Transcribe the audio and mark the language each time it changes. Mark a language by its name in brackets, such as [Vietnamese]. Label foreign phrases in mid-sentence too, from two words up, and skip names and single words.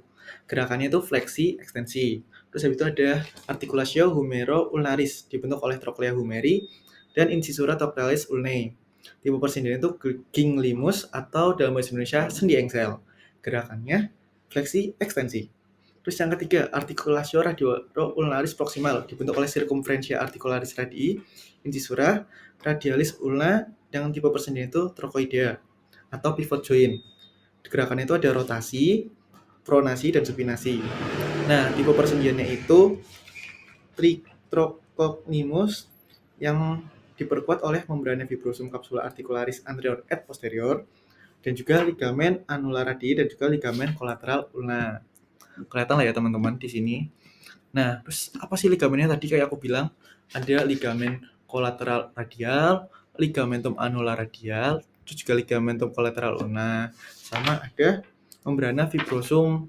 [Indonesian] Gerakannya itu fleksi, ekstensi. Terus habis itu ada [Latin] articulatio humero-ulnaris [Indonesian] dibentuk oleh [Latin] trochlea humeri [Indonesian] dan [Latin] incisura trochlearis ulnae. [Indonesian] Tipe persendian itu ginglimus atau dalam bahasa Indonesia sendi engsel. Gerakannya fleksi, ekstensi. Terus yang ketiga, [Latin] articulatio radio-ulnaris proximal [Indonesian] dibentuk oleh [Latin] circumferentia articularis radii, incisura, radialis ulna, [Indonesian] dengan tipe persendian itu trochoidea atau [English] pivot joint. [Indonesian] Gerakannya itu ada rotasi, pronasi, dan supinasi. Nah, tipe persendiannya itu tritrocognimus yang diperkuat oleh [Latin] membrana fibrosum capsula articularis anterior et posterior, [Indonesian] dan juga ligamen [Latin] annular radii [Indonesian] dan juga ligamen kolateral ulna. Kelihatan lah ya teman-teman di sini. Nah, terus apa sih ligamennya tadi kayak aku bilang, ada ligamen kolateral radial, [Latin] ligamentum annular radial, [Indonesian] terus juga ligamentum kolateral ulna, sama ada [Latin] membrana fibrosum.